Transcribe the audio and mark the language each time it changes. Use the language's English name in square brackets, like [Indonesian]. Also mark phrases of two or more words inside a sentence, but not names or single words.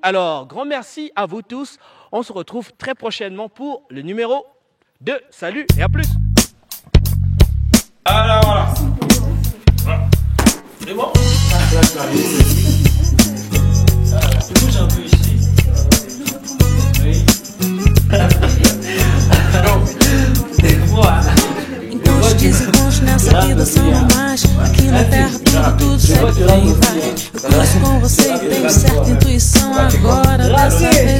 [French] Alors, grand merci à vous tous. On se retrouve très prochainement pour le numéro 2. Salut et à plus. Alors voilà. C'est bon? Je bouge un peu ici. Oui. [Portuguese] Encontros, desencontros nessa vida são normais. Aqui na terra tudo sempre vem e vai. Eu cruzo com você e tenho certa intuição agora dessa